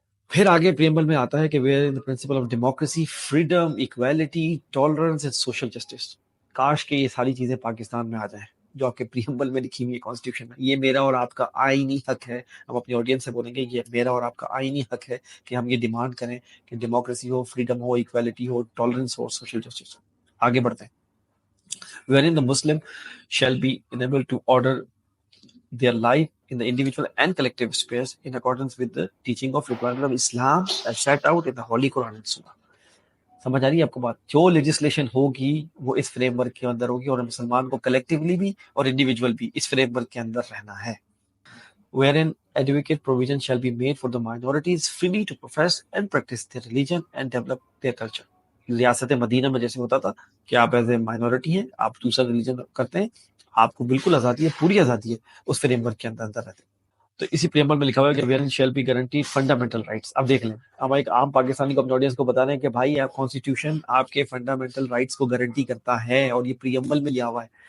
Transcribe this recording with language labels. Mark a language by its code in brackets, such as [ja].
[ur] پھر آگے پریمبل میں آتا ہے کہ [en] Where the principle of democracy, freedom, equality, tolerance and social justice. [ur] کاش کہ یہ ساری چیزیں پاکستان میں آ جائیں. جو آپ کے پریمبل میں لکھی ہوئی ہے کانسٹیٹیوشن میں. یہ میرا اور آپ کا آئینی حق ہے. ہم اپنی آڈینس سے بولیں گے یہ میرا اور آپ کا آئینی حق ہے کہ ہم یہ ڈیمانڈ کریں کہ ڈیموکریسی ہو, فریڈم ہو, ایکویلٹی ہو, ٹالرنس ہو, سوشل جسٹس ہو. آگے بڑھتے ہیں. [en] wherein the Muslim shall be enabled to order their life in the individual and collective space in accordance with the teaching of requirement of Islam as set out in the Holy Quran and Sunnah. [ur] سمجھ آ رہی ہے آپ کو بات؟ جو legislation ہوگی وہ اس frame work کے اندر ہوگی, اور مسلمان کو کلیکٹیولی بھی اور انڈیویجول بھی اس فریم ورک کے اندر رہنا ہے. [en] wherein adequate provision shall be made for the minorities freely to profess and practice their religion and develop their culture. [ur] ریاست مدینہ میں جیسے ہوتا تھا کہ آپ ایز اے مائنورٹی ہیں, آپ دوسرا ریلیجن کرتے ہیں, آپ کو بالکل آزادی ہے, پوری آزادی ہے اس فریم ورک کے اندر رہتے ہیں. تو اسی پریمبل میں لکھا ہوا ہے کہ [en] wherein shall be guaranteed fundamental rights. [ur] اب دیکھ لیں, ہم ایک عام پاکستانی کو اپنے آڈینس کو بتا رہے ہیں کہ بھائی آپ کانسٹیٹیوشن آپ کے فنڈامنٹل رائٹس کو گارنٹی کرتا ہے, اور یہ پریمبل میں لیا ہوا ہے.